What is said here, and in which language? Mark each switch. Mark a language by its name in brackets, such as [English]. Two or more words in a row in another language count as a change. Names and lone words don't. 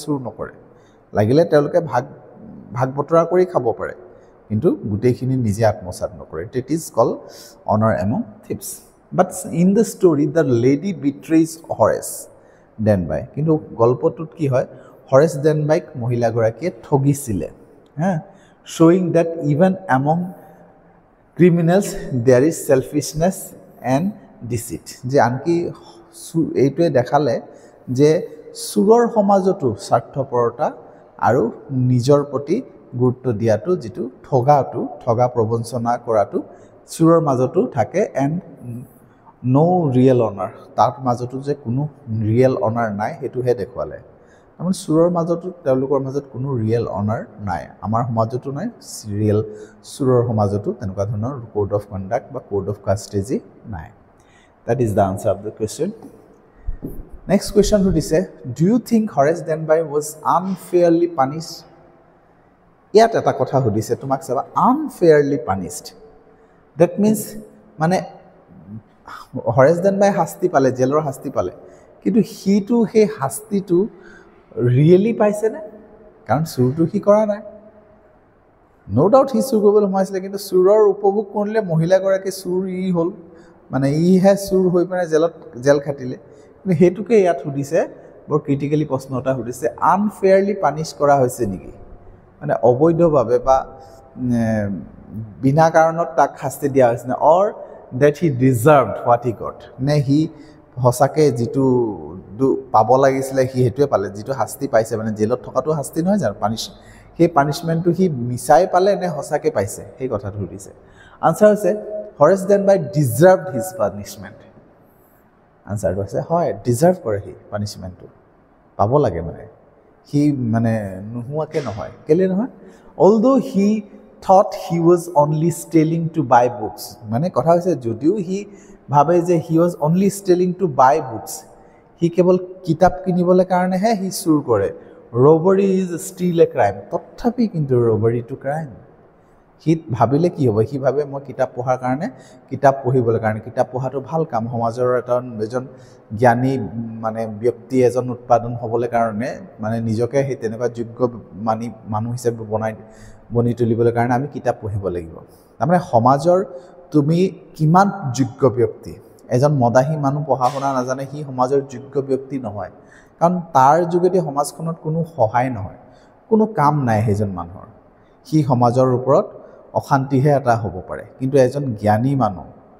[Assamese] চুৰ নকৰে লাগিলে তেওঁলোকে ভাগ বতৰা কৰি খাব পাৰে কিন্তু গোটেইখিনি নিজে আত্মসাৎ নকৰে [English] it is call honor among thieves but in the story the lady betrays Horace Denby [Assamese] কিন্তু গল্পটোত কি হয় হৰেছ ডেনবাইক মহিলাগৰাকীয়ে ঠগিছিলে হা [English] showing that even among criminals there is selfishness and deceit [Assamese] যে আনকি এইটোৱে দেখালে যে চুৰৰ সমাজতো স্বাৰ্থপৰতা আৰু নিজৰ প্ৰতি গুৰুত্ব দিয়াটো যেটো ঠগা প্ৰবঞ্চনা কৰাটো চুৰৰ মাজতো থাকে [English] and no real honor [Assamese] তাৰ মাজতো যে কোনো real honor নাই হেতুহে দেখুৱালে আমাৰ চুৰৰ মাজতো তেওঁলোকৰ মাজত কোনো [English] real honor [Assamese] নাই আমাৰ সমাজতো নাই ৰিয়েল চুৰৰ সমাজতো তেনেকুৱা ধৰণৰ [English] code of conduct [Assamese] বা কোড অফ কাস্টেজি নাই [English] that is the answer of the question next question [Assamese] সুধিছে [English] do you think Horace Denby was unfairly punished [Assamese] ইয়াত এটা কথা সুধিছে তোমাক চাবা [English] unfairly punished that means [Assamese] মানে Horace Denby শাস্তি পালে জেলৰ শাস্তি পালে কিন্তু হিটো হে শাস্তিটো ৰিয়েলি পাইছে না কাৰণ চুৰটো কি কৰা নাই [English] no doubt [Assamese] হি চুৰ কৰিবলৈ সোমাইছিলে কিন্তু চুৰৰ উপভোগ কৰিলে মহিলাগৰাকী চুৰ হল মানে হে চুৰ হৈ পিনে জেল খাটিলে কিন্তু হেতুকে ইয়াত সুধিছে বৰ ক্ৰিটিক্যালি প্ৰশ্ন এটা সুধিছে [English] unfairly punish [Assamese] কৰা হৈছে নেকি মানে অবৈধভাৱে বা বিনা কাৰণত তাক শাস্তি দিয়া হৈছে না অৰ [English] that he deserved what he got [Assamese] নে হি হসাকে যেটো পাব লাগিছিলে হি হেতুৱে পালে যেটো শাস্তি পাইছে মানে জেলত থকাটো শাস্তি নহয় জানো পানিশ সেই পানিশমেন্টটো হি মিছাই পালে নে হসাকে পাইছে সেই কথাটো সুধিছে আনসাৰ হৈছে [English] Horace Denby deserved his punishment [Assamese] আনসাৰটো হৈছে হয় ডিজার্ভ কৰে হি পানিশমেন্টটো পাব লাগে মানে হি মানে নোহোৱাকে নহয় কেলে নহয় [English] although he thought he was only stealing to buy books [Assamese] মানে কথা হৈছে যদিও হি ভাবে যে he [English] was only stealing to buy books [Assamese] হি কেৱল কিতাপ কিনিবলৈ কাৰণে হে হি চুৰ কৰে [English] robbery is still a crime [Assamese] তথাপি কিন্তু [English] robbery to crime হি [Assamese] ভাবিলে কি হ'ব হি ভাবে মই কিতাপ পঢ়াৰ কাৰণে কিতাপ পঢ়িবলৈ কাৰণে কিতাপ পঢ়াটো ভাল কাম সমাজৰ এজন জ্ঞানী মানে ব্যক্তি এজন উৎপাদন হ'বলৈ কাৰণে মানে নিজকে হে তেনেকুৱা যোগ্য মানুহ হিচাপে বনি তুলিবলৈ কাৰণে আমি কিতাপ পঢ়িব লাগিব তাৰমানে সমাজৰ তুমি কিমান যোগ্য ব্যক্তি এজন মদাহী মানুহ পঢ়া শুনা নাজানে হি সমাজৰ যোগ্য ব্যক্তি নহয় কাৰণ তাৰ যোগেদি সমাজখনত কোনো সহায় নহয় কোনো কাম নাই হেজন মানুহৰ হি সমাজৰ ওপৰত অশান্তিহে এটা হ'ব পাৰে কিন্তু এজন জ্ঞানী মানুহ